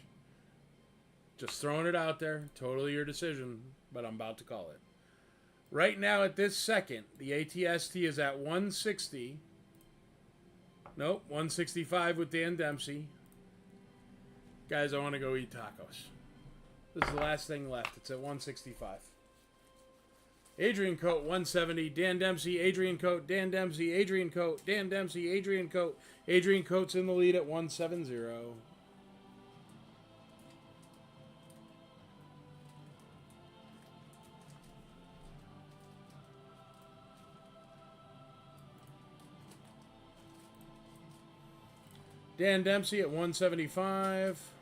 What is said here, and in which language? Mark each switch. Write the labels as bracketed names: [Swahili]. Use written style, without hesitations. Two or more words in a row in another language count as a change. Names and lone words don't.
[English] Just throwing it out there. Totally your decision, but I'm about to call it. Right now at this second, the ATST is at 160. Nope, 165 with Dan Dempsey. Guys, I want to go eat tacos. This is the last thing left. It's at 165. Adrian Coate, 170. Dan Dempsey, Adrian Coate, Dan Dempsey, Adrian Coate, Dan Dempsey, Adrian Coate. Adrian Coate's in the lead at 170. Dan Dempsey at 175.